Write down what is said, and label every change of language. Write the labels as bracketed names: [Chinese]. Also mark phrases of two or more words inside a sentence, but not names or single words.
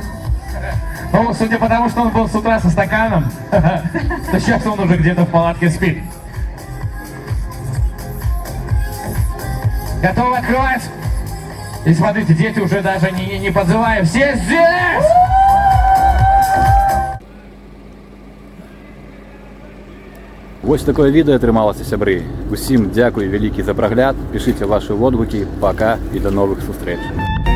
[Russian] Ну, судя по тому, что он был с утра со стаканом, то сейчас он уже где-то в палатке спит. Готовы открывать? И смотрите, дети уже даже не подзывают. Все здесь! [Belarusian] Вось такое відэо атрымалася, сябры. Усім дзякуй вялікі за прагляд. Пішыце вашы водгукі. Пака і да новых сустрэч.